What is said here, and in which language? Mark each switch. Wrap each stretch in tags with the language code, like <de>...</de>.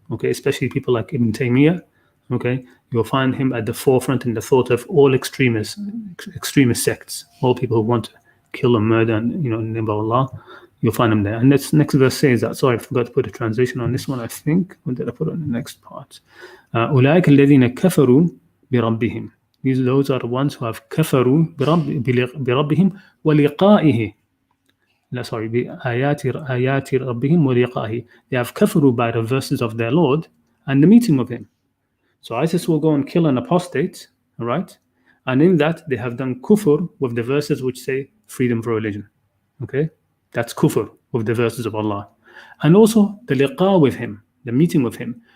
<en>Okay, especially people like Ibn Taymiyyah. Okay, you'll find him at the forefront in the thought of all extremist sects, all people who want to kill and murder and in the name of Allah. You'll find him there. And this next verse says that. Sorry, I forgot to put a translation on this one, I think. When did I put it on the next part?</en> <ar>أولئك الذين كفروا بربهم.</ar> <en>Those are the ones who have</en> <ar>كفروا بربهم ولقائه.</ar> <en>No, sorry,</en> <ar>بآيات ربهم ولقائه.</ar> <en>They have</en> <ar>كفروا</ar> <en>by the verses of their Lord and the meeting of Him. So ISIS will go and kill an apostate, all right? And in that, they have done kufr with the verses which say freedom for religion. Okay? That's kufr with the verses of Allah. And also the liqa with Him, the meeting with Him.</en>